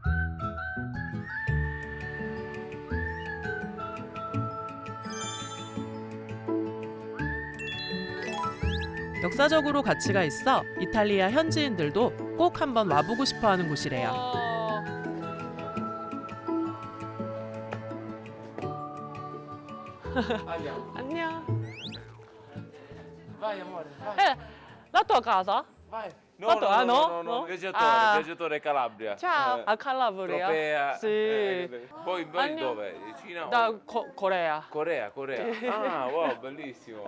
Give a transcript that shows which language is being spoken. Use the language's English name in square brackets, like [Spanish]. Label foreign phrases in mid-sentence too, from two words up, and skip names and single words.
[Korean] 역사적으로 가치가 있어 이탈리아 현지인들도 꼭 한번 와보고 싶어하는 곳이래요. 안녕. [Italian] Vai amore, vai. La tua casa? Vai. No, no? Viaggiatore Calabria. Ciao, a Calabria. Tropea. Sì. Poi dove? Cina? Da Corea. Corea. Sì. Ah, wow, bellissimo.